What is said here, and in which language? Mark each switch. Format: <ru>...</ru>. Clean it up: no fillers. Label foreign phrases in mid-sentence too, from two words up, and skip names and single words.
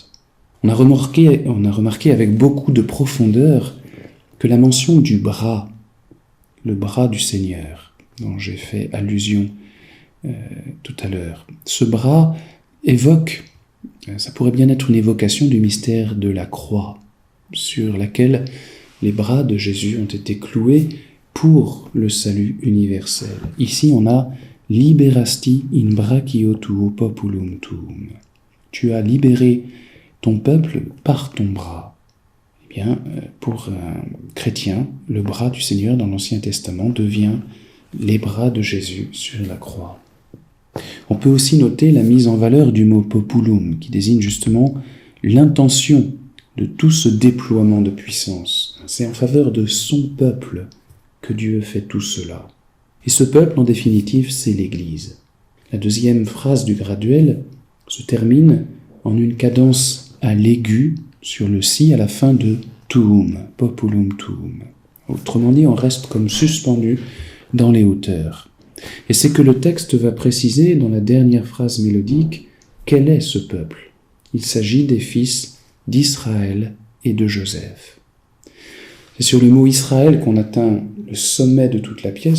<fr>On a remarqué avec beaucoup de profondeur que la mention du bras, le bras du Seigneur, dont j'ai fait allusion tout à l'heure, ce bras évoque, ça pourrait bien être une évocation du mystère de la croix, sur laquelle les bras de Jésus ont été cloués pour le salut universel. Ici, on a</fr> <la>« liberasti in brachio tuo populum tuum ».</la> <fr>Tu as libéré ton peuple par ton bras. Eh bien, pour un chrétien, le bras du Seigneur dans l'Ancien Testament devient les bras de Jésus sur la croix. On peut aussi noter la mise en valeur du mot populum, qui désigne justement l'intention de tout ce déploiement de puissance. C'est en faveur de son peuple que Dieu fait tout cela. Et ce peuple, en définitive, c'est l'Église. La deuxième phrase du graduel se termine en une cadence à l'aigu sur le si à la fin de</fr> <la>tuum, populum tuum.</la> <fr>Autrement dit, on reste comme suspendu dans les hauteurs. Et c'est que le texte va préciser dans la dernière phrase mélodique quel est ce peuple. Il s'agit des fils d'Israël et de Joseph. C'est sur le mot Israël qu'on atteint le sommet de toute la pièce.</fr>